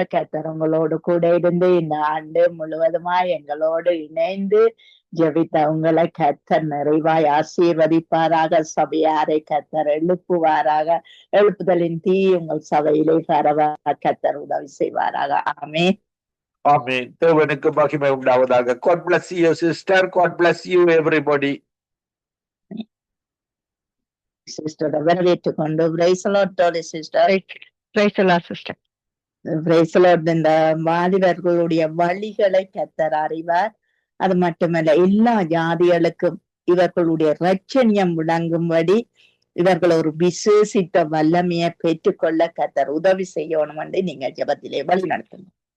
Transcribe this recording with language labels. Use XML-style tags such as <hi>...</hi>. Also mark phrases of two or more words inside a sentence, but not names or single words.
<ta>கர்த்தர் உங்களோடு கூட இருந்து இந்த ஆண்டு முழுவதுமா எங்களோடு இணைந்து ஜெபித்த உங்களை கர்த்தர் நிறைவாய் ஆசீர்வதிப்பாராக. சபையாரை கர்த்தர் எழுப்புவாராக. எழுப்புதலின் தீ உங்கள் சபையிலே பரவ கர்த்தர் உதவி செய்வாராக. ஆமென். ஆமென். தேவனுக்கு மகிமை உண்டாவதாக.</ta> <en>God bless you sister. God bless you everybody.</en> <ta>சிஸ்டரை வரவேற்றுக் கொண்டு பிரைசலோட்டோட சிஸ்டர் சிஸ்டர் பிரைசலோட் இந்த வாலிபர்களுடைய வழிகளை கர்த்தர் அறிவார். அது மட்டுமல்ல, எல்லா ஜாதிகளுக்கும் இவர்களுடைய இரட்சணியம் விளங்கும்படி இவர்கள் ஒரு விசேஷித்த வல்லமையை பெற்றுக்கொள்ள கர்த்தர் உதவி செய்யணும் என்று நீங்க ஜெபத்திலே வழி நடத்தணும்.</ta>